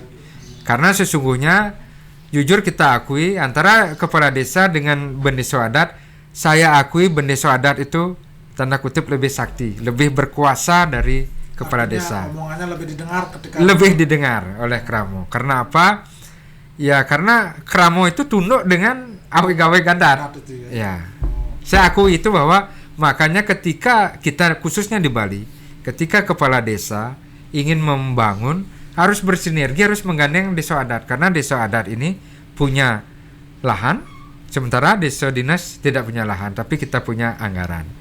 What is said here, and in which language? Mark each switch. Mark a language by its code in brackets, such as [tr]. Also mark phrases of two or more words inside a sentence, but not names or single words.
[id] Karena sesungguhnya jujur kita akui antara kepala desa dengan bendesa adat, saya akui bendesa adat itu tanda kutip lebih sakti, lebih berkuasa dari kepala desa. Omongannya lebih didengar oleh Kramo. Karena apa? Ya karena Kramo itu tunduk dengan aweg-aweg adat. Adat itu ya. Ya, saya akui itu bahwa makanya ketika kita khususnya di Bali, ketika kepala desa ingin membangun harus bersinergi, harus menggandeng desa adat karena desa adat ini punya lahan, sementara desa dinas tidak punya lahan, tapi kita punya anggaran.